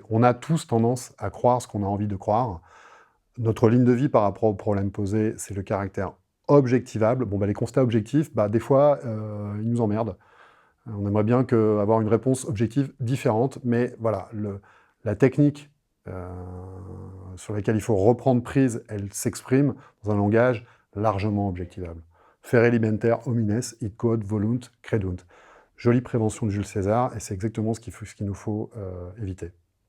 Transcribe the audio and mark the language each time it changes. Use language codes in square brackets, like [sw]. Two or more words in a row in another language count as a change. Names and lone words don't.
[fr] On a tous tendance à croire ce qu'on a envie de croire. Notre ligne de vie par rapport au problème posé, c'est le caractère objectivable. Bon, les constats objectifs, des fois, ils nous emmerdent. On aimerait bien avoir une réponse objective différente, mais voilà, la technique sur laquelle il faut reprendre prise, elle s'exprime dans un langage largement objectivable. [la] Fere limenter homines, id quod volunt credunt. [fr] Jolie prévention de Jules César, et c'est exactement ce qu'il nous faut éviter.